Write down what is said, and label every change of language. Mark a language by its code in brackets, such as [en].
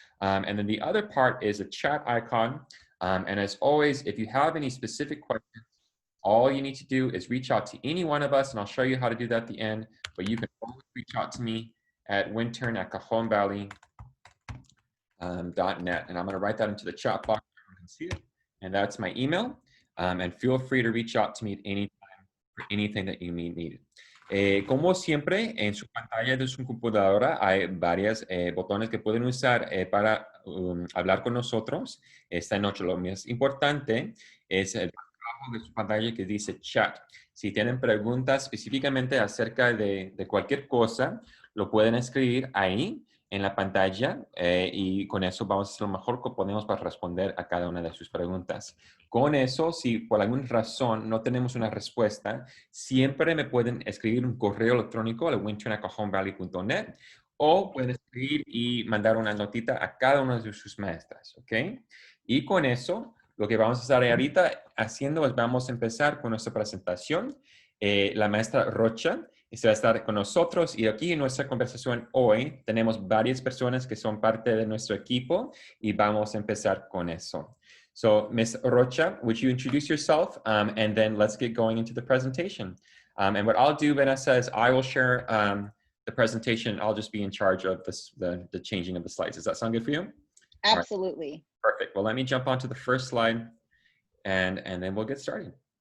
[en] And then the other part is a chat icon. And as always, if you have any specific questions, all you need to do is reach out to any one of us, and I'll show you how to do that at the end. But you can always reach out to me at wintern@cajonvalley.net. And I'm going to write that into the chat box so you can see it. And that's my email. And feel free to reach out to me at any time for anything that you need. [es] Como siempre, en su pantalla de su computadora hay varios botones que pueden usar para hablar con nosotros esta noche. Lo más importante es el abajo de su pantalla que dice chat. Si tienen preguntas específicamente acerca de cualquier cosa, lo pueden escribir ahí en la pantalla y con eso vamos a hacer lo mejor que podemos para responder a cada una de sus preguntas. Con eso, si por alguna razón no tenemos una respuesta, siempre me pueden escribir un correo electrónico a wintern@cajonvalley.net o pueden escribir y mandar una notita a cada una de sus maestras, ¿ok? Y con eso, lo que vamos a estar ahorita haciendo es vamos a empezar con nuestra presentación. La maestra Rocha va a estar con nosotros y aquí en nuestra conversación hoy tenemos varias personas que son parte de nuestro equipo y vamos a empezar con eso. [en] So, Ms. Rocha, would you introduce yourself and then let's get going into the presentation. And what I'll do, Vanessa, is I will share the presentation. I'll just be in charge of this, the changing of the slides. Does that sound good for you? Absolutely. Right. Perfect. Well, let me jump onto the first slide and then we'll get started.